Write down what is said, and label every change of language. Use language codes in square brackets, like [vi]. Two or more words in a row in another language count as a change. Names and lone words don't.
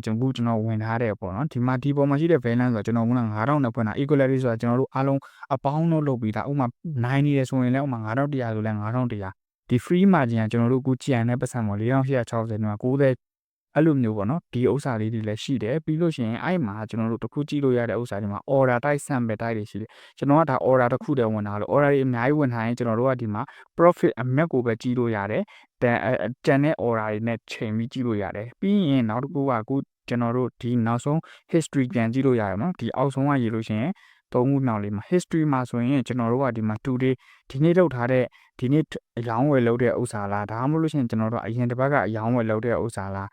[my] ကျွန်တော်ဝင်ထားတယ်ပေါ့နော်ဒီမှာဒီပေါ်မှာရှိတဲ့ balance ဆိုတော့ကျွန်တော်က9000နဲ့ဖွင့်တာ equality ဆိုတာကျွန်တော်တို့အားလုံးအပေါင်းတော့လုပ်ပြီးတာဥမာ9နေတယ်ဆိုရင်လည်းဥမာ9100ဆိုလည်း9100ဒီ [en] free margin [my] ကကျွန်တော်တို့အခုကြံတဲ့ပတ်စံပေါ်4860နဲ့90အဲ့လိုမျိုးပေါ့နော်ဒီဥစ္စာလေးတွေလည်းရှိတယ်ပြီးလို့ရှိရင်အဲ့မှာကျွန်တော်တို့တစ်ခုကြည့်လို့ရတဲ့ဥစ္စာတွေမှာ [en] order type sample [my] type တွေရှိတယ်ကျွန်တော်ကဒါ order တစ်ခုတည်းဝင်တာလို့ order တွေအများကြီးဝင်ထားရင်ကျွန်တော်တို့ကဒီမှာ profit အမြတ်ကိုပဲကြည့်လို့ရတယ်ကျန်တဲ့ order တွေနဲ့ချိန်ပြီးကြည့်လို့ရတယ်ပြီးရင်နောက်တစ်ခုကအခုကျွန်တော်တို့ဒီနောက်ဆုံး history ပြန်ကြည့်လို့ရတယ်နော်ဒီအောက်ဆုံးကရေးလို့ ရှိရင်3ခုမြောက်လေးမှာ history မှာဆိုရင်ကျွန်တော်တို့ကဒီမှာ today ဒီနေ့လုပ်ထားတဲ့ဒီနေ့အယောင်းဝယ်လုပ်တဲ့ဥစ္စာလားဒါမှမဟုတ်လို့ရှိရင်ကျွန်တော်တို့အရင်တစ်ပတ်ကအယောင်းဝယ်လုပ်တဲ့ဥစ္စာလား